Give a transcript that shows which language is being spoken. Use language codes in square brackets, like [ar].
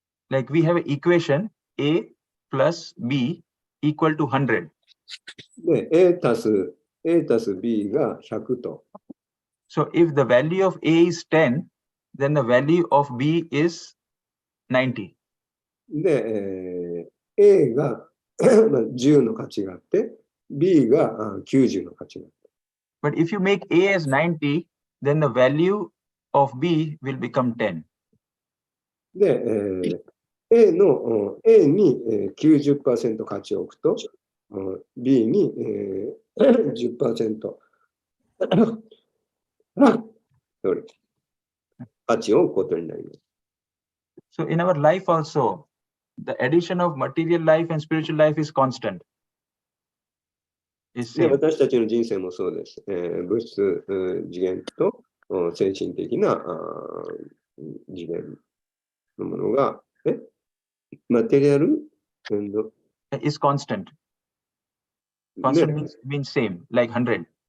[en] Like we have an equation A plus B equal to 100. [ja] で、A たす B が100と。 [en] So if the value of A is 10, then the value of B is 90. [ja] で、A が10の価値があって、B が90の価値があって。 [en] But if you make A as 90, then the value of B will become 10. [ja] で、A に 90% 価値を置くと、B に 10% 価値を置くことになります。 [en] So in our life also, the addition of material life and spiritual life is constant. [ja] で、私たちの人生もそうです。物質次元と精神的な次元のものが、マテリアル [en] is constant. Constant means same, like 100.